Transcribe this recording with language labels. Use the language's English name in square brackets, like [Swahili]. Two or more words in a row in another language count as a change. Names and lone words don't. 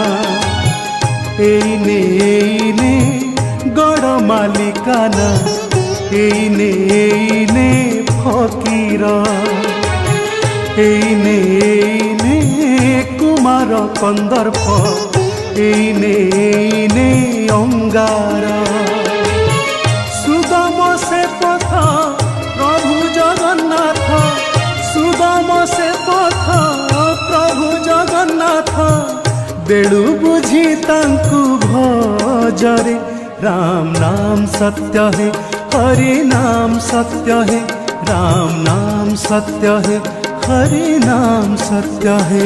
[Odia] ଏଇନେ ଗଡ଼ ମାଲିକାନା, ଏଇନେ ଫକୀର, ଏଇନେ କୁମାର କନ୍ଦର୍ପ, ଏଇନେ ଅଙ୍ଗାର। ସୁଦାମ ସେ ପଥ ପ୍ରଭୁ ଜଗନ୍ନାଥ, ସୁଦାମ ସେ ପଥ ପ୍ରଭୁ ଜଗନ୍ନାଥ। ବେଳୁ ବୁଝି ତାଙ୍କୁ ଭଜରେ, [Hindi] राम नाम सत्य है, हरि नाम सत्य है, राम नाम सत्य है, हरि नाम सत्य है।